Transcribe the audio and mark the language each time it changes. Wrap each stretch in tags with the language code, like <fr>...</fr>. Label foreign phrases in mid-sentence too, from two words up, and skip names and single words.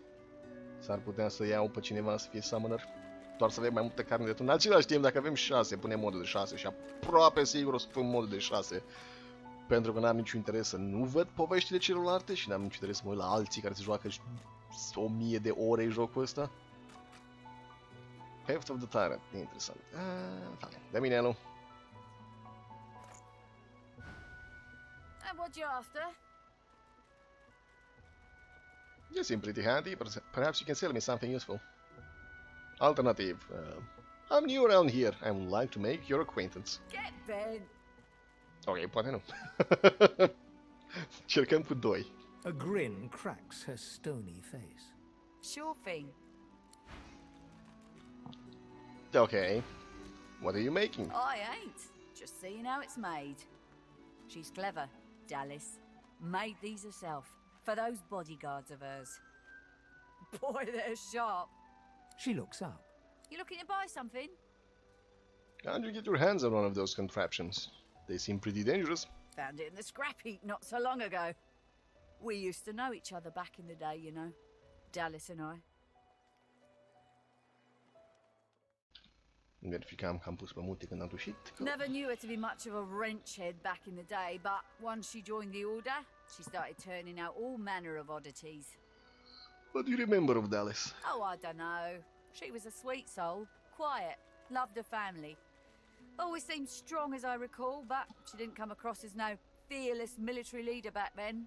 <ro>S-ar putea să iau pe cineva să fie summoner. Doar să avem mai multă carne de tun. În același timp, dacă avem 6, punem modul de 6 și aproape sigur o să pun modul de 6. Pentru că n-am niciun interes să nu văd poveștile celorlalte și n-am niciun interes să mă uit la alții care se joacă 1000 de ore jocul ăsta. Path of the Tyrant, e interesant. De mine, Elu.</ro> <en>And what you after? You seem pretty handy, but perhaps you can sell me something useful. Alternative. I'm new around here. I would like to make your acquaintance. Get bent.</en> <ro>Ok, poate nu. Cercăm cu 2.</ro> <en>A grin cracks her stony face. Sure thing. Ok. What are you making? I ain't. Just seeing how it's made. She's clever, Dallas. Made these herself. For those bodyguards of hers. Boy, they're sharp. She looks up. You looking to buy something? Can't you get your hands on one of those contraptions? They seem pretty dangerous. Found it in the scrap heap not so long ago. We used to know each other back in the day, you know. Dallas and I.</en> <ro>Verificam că am pus pe multe când am tușit.</ro> <en>Never knew her to be much of a wrench head back in the day, but once she joined the order, she started turning out all manner of oddities. What do you remember of Dallas? Oh, I don't know. She was a sweet soul, quiet, loved her family. Always seemed strong as I recall, but she didn't come across as no fearless military leader back then.</en>